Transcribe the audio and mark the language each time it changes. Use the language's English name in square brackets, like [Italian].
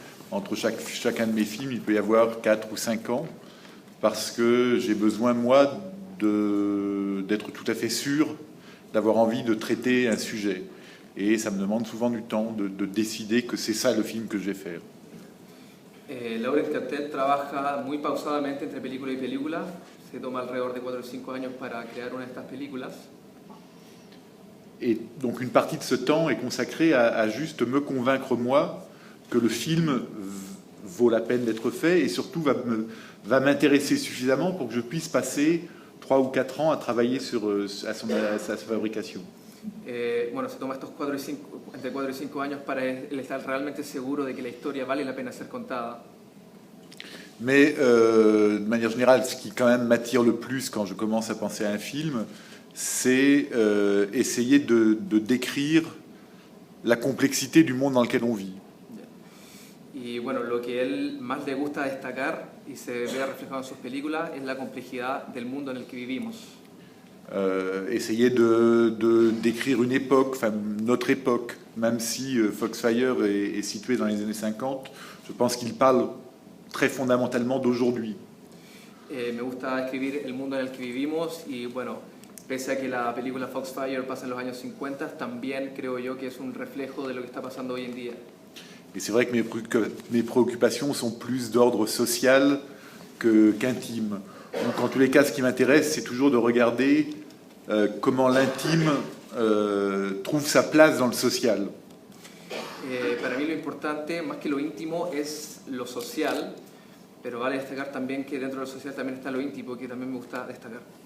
[French] Entre chacun de mes films, il peut y avoir 4 ou 5 ans, parce que j'ai besoin, moi, d'être tout à fait sûr, d'avoir envie de traiter un sujet. et ça me demande souvent du temps de décider que c'est ça le film que je vais faire. [Spanish] Laurent Cattet trabaja muy pausadamente entre película y película, se toma alrededor de 4 o 5 años para crear una de estas películas. [French] Et donc une partie de ce temps est consacrée à juste me convaincre moi que le film vaut la peine d'être fait et surtout va m'intéresser suffisamment pour que je puisse passer 3 ou 4 ans à travailler à sa fabrication. [Spanish] Bueno, se toma estos entre 4 y 5 años para él estar realmente seguro de que la historia vale la pena ser contada. [French] Mais de manière générale, ce qui quand même m'attire le plus quand je commence à penser à un film, c'est essayer de décrire la complexité du monde dans lequel on vit. [Spanish] Y bueno, lo que él más le gusta destacar y se ve reflejado en sus películas es la complejidad del mundo en el que vivimos. [French] Essayer de décrire une époque, enfin notre époque, même si Foxfire est situé dans les années 50, je pense qu'il parle très fondamentalement d'aujourd'hui. [Spanish] Me gusta escribir el mundo en el que vivimos y bueno, pese a que la película Foxfire pasa en los años 50, también creo yo que es un reflejo de lo que está pasando hoy en día. [French] Et c'est vrai que mes préoccupations sont plus d'ordre social qu'intime. Donc en tous les cas, ce qui m'intéresse, c'est toujours de regarder comment l'intime trouve sa place dans le social. [Spanish] Para mí lo importante, más que lo íntimo, es lo social, pero vale destacar también que dentro de lo social también está lo íntimo, que también me gusta destacar.